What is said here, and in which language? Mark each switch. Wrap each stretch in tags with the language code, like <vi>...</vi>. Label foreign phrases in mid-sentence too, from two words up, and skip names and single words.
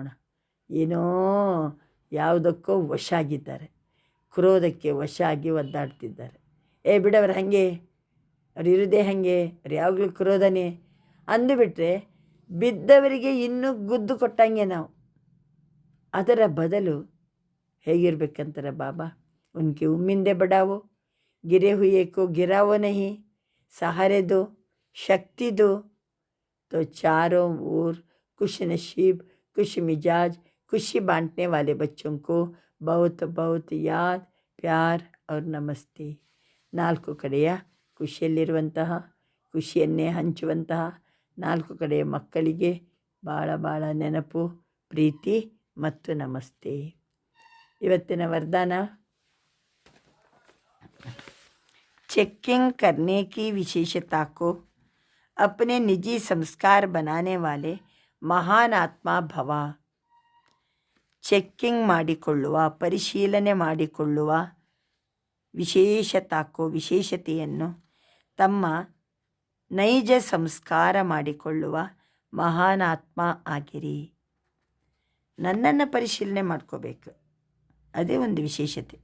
<kn>ಏನೋ ಯಾವುದಕ್ಕೋ ವಶ ಆಗಿದ್ದಾರೆ, ಕ್ರೋಧಕ್ಕೆ ವಶ ಆಗಿ ಒದ್ದಾಡ್ತಿದ್ದಾರೆ. ಬಿಡವ್ರು ಹಾಗೆ, ಅವ್ರು ಇರೋದೇ ಹಾಗೆ, ಅವ್ರು ಯಾವಾಗಲೂ ಕ್ರೋಧನೇ ಅಂದುಬಿಟ್ರೆ ಬಿದ್ದವರಿಗೆ ಇನ್ನೂ ಗುದ್ದು ಕೊಟ್ಟಂಗೆ ನಾವು. ಅದರ ಬದಲು ಹೇಗಿರ್ಬೇಕಂತಾರೆ ಬಾಬಾ,</kn> <hi>उनकी उम्मीदें बढ़ाओ, गिरे हुए को गिरावो नहीं, सहारे दो, शक्ति दो. तो चारों ओर खुश नसीब, खुश मिजाज, खुशी बांटने वाले बच्चों को बहुत बहुत याद, प्यार और नमस्ते.</hi> <kn>4 ಕಡೆಯ ಖುಷಿಯಲ್ಲಿರುವಂತಹ, ಖುಷಿಯನ್ನೇ ಹಂಚುವಂತಹ 4 ಕಡೆಯ ಮಕ್ಕಳಿಗೆ ಭಾಳ ಭಾಳ ನೆನಪು, ಪ್ರೀತಿ ಮತ್ತು ನಮಸ್ತೆ. ಇವತ್ತಿನ ವರದಾನ,</kn> <hi>चेकिंग करने की विशेषता को अपने निजी संस्कार बनाने वाले महान आत्मा भव.</hi> <kn>ಚೆಕ್ಕಿಂಗ್ ಮಾಡಿಕೊಳ್ಳುವ, ಪರಿಶೀಲನೆ ಮಾಡಿಕೊಳ್ಳುವ ವಿಶೇಷತೆಯನ್ನು ತಮ್ಮ ನೈಜ ಸಂಸ್ಕಾರ ಮಾಡಿಕೊಳ್ಳುವ ಮಹಾನ್ ಆತ್ಮ ಆಗಿರಿ. ನನ್ನನ್ನು ಪರಿಶೀಲನೆ ಮಾಡ್ಕೋಬೇಕು, ಅದೇ ಒಂದು ವಿಶೇಷತೆ.</kn>